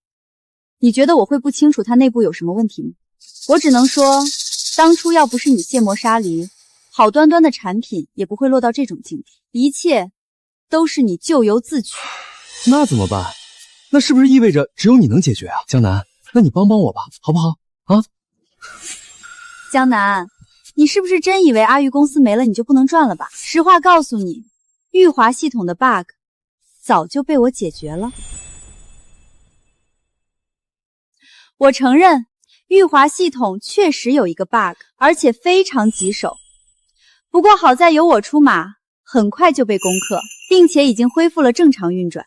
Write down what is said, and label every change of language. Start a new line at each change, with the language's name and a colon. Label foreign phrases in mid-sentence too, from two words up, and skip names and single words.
Chinese: 你覺得我會不清楚它內部有什麼問題嗎？我只能說，當初要不是你卸磨殺離，好端端的產品也不會落到這種境地。一切都是你咎由自取。那怎麼辦？那是不是意味着只有你能解決啊？江南，那你幫幫我吧，好不好？啊？江南，你是不是真以為阿玉公司沒了你就不能賺了吧？實話告訴你，玉華系統的 bug 早就被我解決了。我承認，玉華系統確實有一個 bug， 而且非常棘手。不過好在有我出馬，很快就被攻克，並且已經恢復了正常運轉。